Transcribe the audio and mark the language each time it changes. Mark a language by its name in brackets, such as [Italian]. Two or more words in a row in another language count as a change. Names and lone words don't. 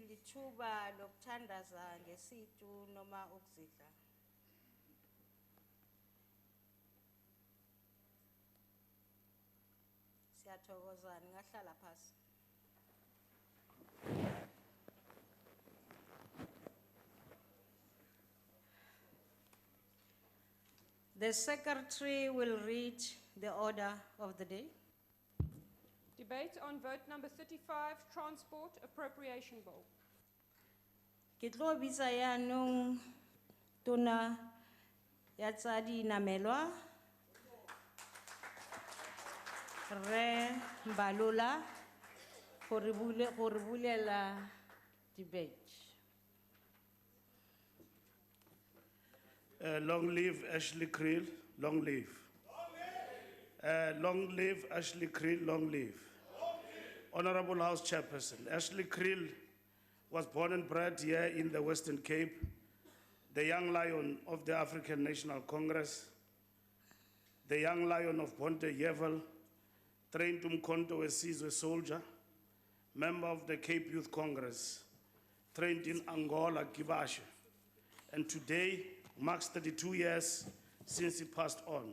[Zulu] ithuba lokuthandaza ngesitu noma ukuzidla. Siyathokoza ningahlala phasi. [English] The secretary will read the order of the day. Debate on vote number 35, Transport Appropriation Bill. [Tswana] Ke tlo bitsa yaanong tona ya tsa dinamelwa Re Mbalula gore bulela debate. [English] Long live Ashley Kriel, long live. Long live Ashley Kriel, long live. Honorable House Chairperson, Ashley Kriel was born and bred here in the Western Cape, the young lion of the African National Congress, the young lion of Ponte Yevel, trained Umkhonto Wesizwe soldier, member of the Cape Youth Congress, trained in Angola, Kibashe, and today marks 32 years since he passed on.